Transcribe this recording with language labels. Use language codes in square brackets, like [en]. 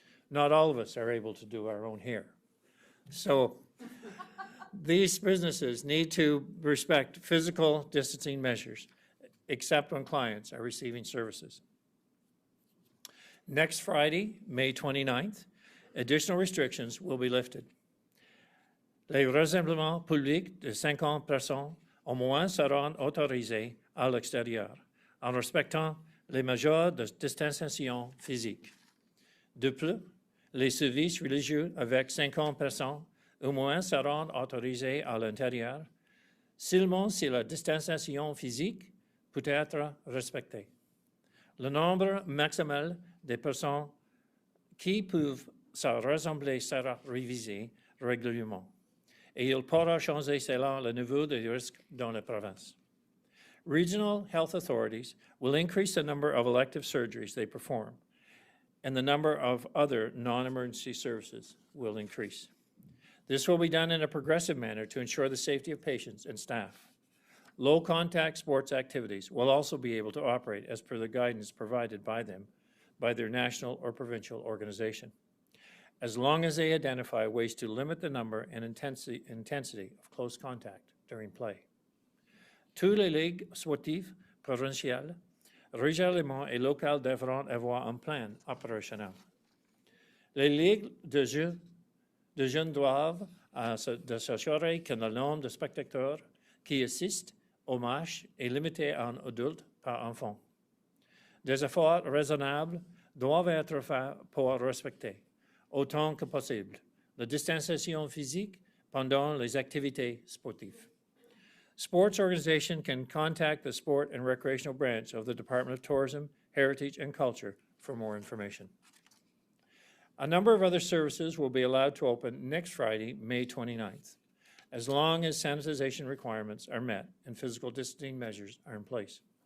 [en] Not all of us are able to do our own hair. So these businesses need to respect physical distancing measures, except when clients are receiving services. Next Friday, May 29th, additional restrictions will be lifted. [fr] Les rassemblements publics de 50 personnes au moins seront autorisés à l'extérieur, en respectant les mesures de distanciation physique. De plus, les services religieux avec 50 personnes au moins seront autorisés à l'intérieur, seulement si la distanciation physique peut être respectée. Le nombre maximal de personnes qui peuvent se rassembler sera révisé régulièrement, et il pourra changer selon le niveau de risque dans la province. [en] Regional health authorities will increase the number of elective surgeries they perform, and the number of other non-emergency services will increase. This will be done in a progressive manner to ensure the safety of patients and staff. Low-contact sports activities will also be able to operate as per the guidance provided by them by their national or provincial organization, as long as they identify ways to limit the number and intensity of close contact during play. [fr] Tous les ligues sportives provinciales, régionales et locales devront avoir un plan opérationnel. Les ligues de jeunes doivent s'assurer que le nombre de spectateurs qui assistent au match est limité à un adulte par enfant. Des efforts raisonnables doivent être faits pour respecter, autant que possible, la distanciation physique pendant les activités sportives. [en] Sports organization can contact the Sport and Recreational Branch of the Department of Tourism, Heritage, and Culture for more information. A number of other services will be allowed to open next Friday, May 29th, as long as sanitization requirements are met and physical distancing measures are in place.